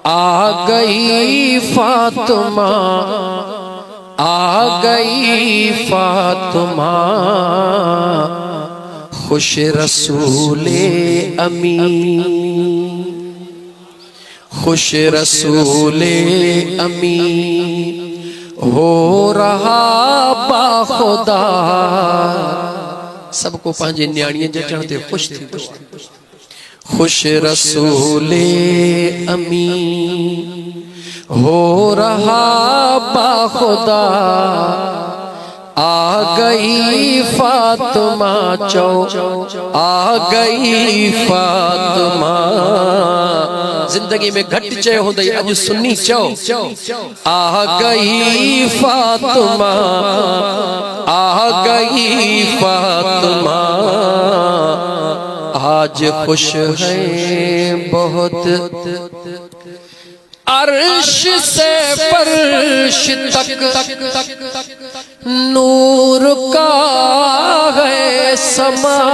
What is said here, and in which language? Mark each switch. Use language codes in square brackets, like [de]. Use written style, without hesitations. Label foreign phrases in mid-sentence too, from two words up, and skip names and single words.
[ur] آ گئی فاطمہ، آ گئی فاطمہ، خوش رسولِ امی، خوش رسولِ امی، ہو رہا باخدا. [sd] सबको पंहिंजे न्याणीअ जचण ते खुश थी। [ur] خوش رسولِ امی، ہو رہا باخدا، آ گئی فاطمہ چو، آ گئی فاطمہ. [sd] जिंदगी में घट चयो हूंदई, अज सुन्नी चौ, [ur] آ گئی فاطمہ، آ گئی فاطمہ. آج خوش ہے بہت عرش سے فرش تک، نور کا ہے سماں.